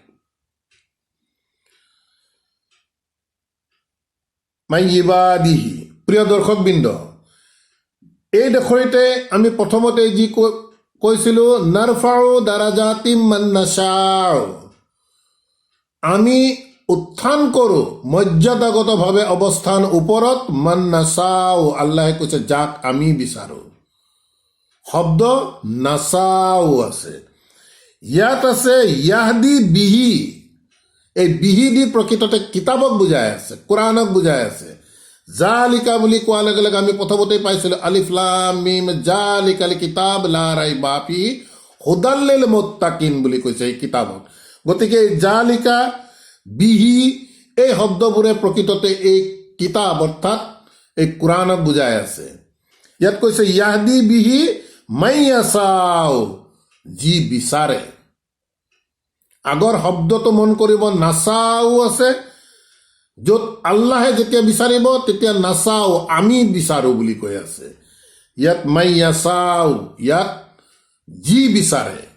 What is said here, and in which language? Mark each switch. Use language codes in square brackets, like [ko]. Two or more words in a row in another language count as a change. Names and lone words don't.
[as] মাইবাদিহি, প্ৰিয় দৰ্শকবৃন্দ, এই দেশতে আমি প্ৰথমতে যি কৈছিলোঁ, [ar] نرفع درجات من نشاء, [as] আমি উত্থান কৰোঁ মৰ্যাদাগতভাৱে অৱস্থান ওপৰত, [ar] من نشاء, [as] আল্লাহে কৈছে যাক আমি বিচাৰোঁ। শব্দ নাচাও আছে, ইয়াত আছে [ar] يهدي به, [as] এই বিহি দি প্ৰকৃততে কিতাপক বুজাই আছে, কোৰাণক বুজাই আছে। জালিকা বুলি কোৱাৰ লগে লগে আমি প্ৰথমতেই পাইছিলোঁ [ar] ألف لام ميم ذلك الكتاب لا ريب فيه هدى للمتقين [as] বুলি কৈছে এই কিতাপত। গতিকে [ar] ذلك به [as] এই শব্দবোৰে প্ৰকৃততে এই কিতাপ অৰ্থাৎ এই কোৰাণক বুজাই আছে। ইয়াত কৈছে [ar] يهدي به من يشاء, [as] যি বিচাৰে। আগৰ শব্দটো মন কৰিব, নাচাও আছে, য'ত আল্লাহে যেতিয়া বিচাৰিব তেতিয়া নাচাও, আমি বিচাৰো বুলি কৈ আছে। ইয়াত মাইয়াছাও, ইয়াত যি বিচাৰে।